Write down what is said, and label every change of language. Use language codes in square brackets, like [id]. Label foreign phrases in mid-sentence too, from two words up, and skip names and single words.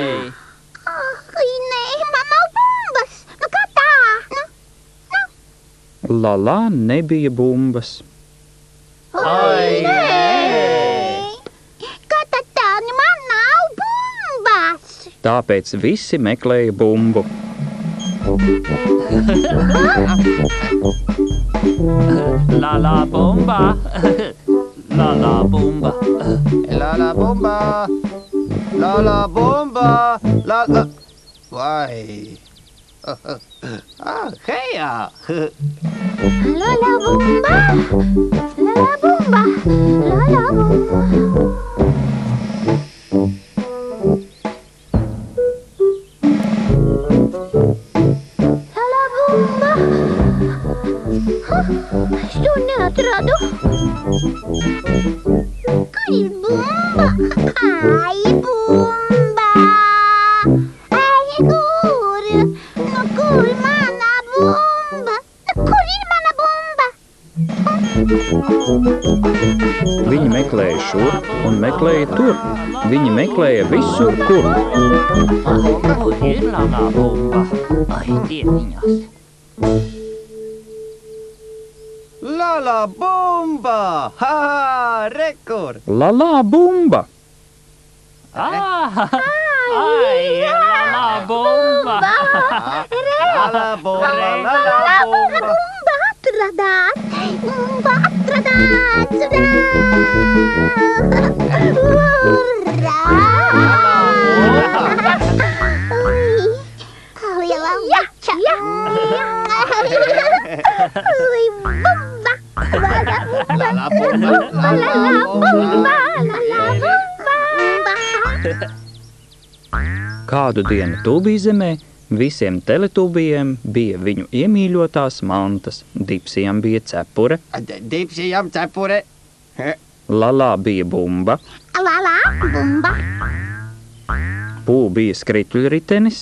[lv] Ai, nē, man nav bumbas! Nu, kā tā? Lalā nebija bumbas. Ai, Kā tad tā? Nu, man nav bumbas! Tāpēc visi meklēja bumbu. La la bomba, la la bomba. La la bomba. La la bomba. La la. Vai. Heja. La la bumba! La la bumba! La la bumba! La la bumba! Es to neatradu. Kur ir bumba? Ai, bumba! Ai, kur? Nu, kur mana bumba? Kur ir mana bumba? Viņi meklēja šur un meklēja tur. Viņi meklēja visur, kur. Kur ir la la bomba? Ai, dieniņas. La la bomba. Ha ha. Rekur. Lalā bumba! Ai, la la bomba. La la bomba. La la bomba. Bumba atradāt! Bumba atradāt! Urrā! Lielā buča! Ui, bumba! La la bumba! La la bumba! La la bumba! La la bumba! Kādu dienu Tūbīzemē visiem teletūbijiem bija viņu iemīļotās mantas. Dipsijam bija cepure, Dipsijam cepure. Lalā bija bumba, Lalā, bumba, Pū bija skrituļritenis,